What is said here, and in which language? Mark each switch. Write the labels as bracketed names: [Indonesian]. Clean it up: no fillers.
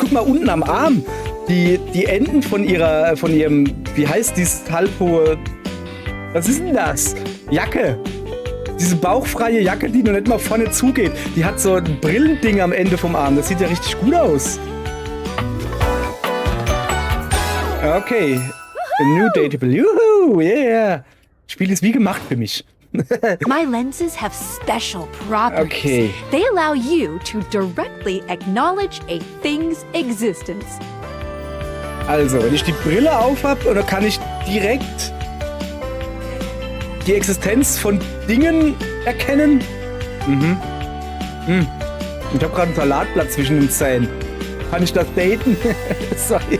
[German] Guck mal unten am Arm. Die Enden von ihrem, wie heißt dieses halbhohe, was ist denn das? Jacke. Diese bauchfreie Jacke, die noch nicht mal vorne zugeht. Die hat so ein Brillending am Ende vom Arm. Das sieht ja richtig gut aus. [English] Okay. A new dateable. Juhu, yeah. [German] Das Spiel ist wie gemacht für mich. [English] My lenses have special properties. Okay. They allow you to directly acknowledge a thing's existence. [German] Also, wenn ich die Brille aufhab, oder kann ich direkt die Existenz von Dingen erkennen? Ich habe gerade ein Salatblatt zwischen den Zähnen. Kann ich das daten? Sorry.